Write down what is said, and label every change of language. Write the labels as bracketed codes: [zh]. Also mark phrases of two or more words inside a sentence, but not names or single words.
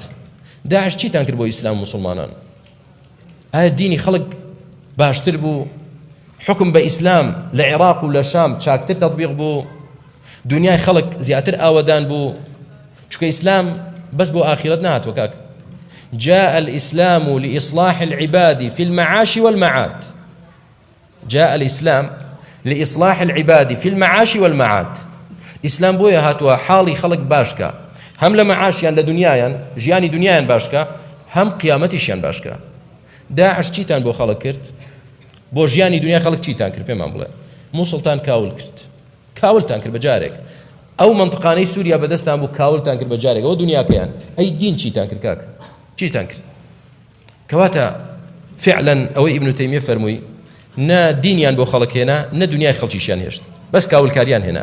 [ckb] داعش چیتان کرد بۆ ئیسلام و مسلمانان؟ ئایا دینی خەڵک باشتر بوو؟ حکم بە ئیسلام لە عێراق و لە شام چاکتر تەطبیق بوو؟ دنیای خەڵک زیاتر ئاوەدان بوو؟ چونکە ئیسلام بەس بۆ ئاخرەت نهاتوە کاک. [ar] جاء الإسلام لإصلاح العباد في المعاش والمعاد. جاء الإسلام لإصلاح العباد في المعاش والمعاد. [ku] إسلام بويا هاتوا حالي خلق باشكا، هم لمعاشيان لدنيايان جياني دنيايان باشكا، هم قيامتيشيان باشكا. [ckb] داعش چیتان بو خلق کرد؟ بو جياني دنيا خلق چیتان کرد؟ پێمان بڵێ. مووسڵتان کاول کرد، کاولتان کرد بەجارێک. ئەو منطقانەی سووریا بەدەستان بوو کاولتان کرد بەجارێک. ئەوە دنیاکەیان. ئەی دین چیتان کرد کاک؟ چیتان کرد؟ کەواتە فعلا ئەوەی ئیبن تەیمیە فەرمووی نا دینیان بۆ خەڵک هێنا، نە دنیای خەڵکیشیان هێشت، بەس کاولکاریان هێنا.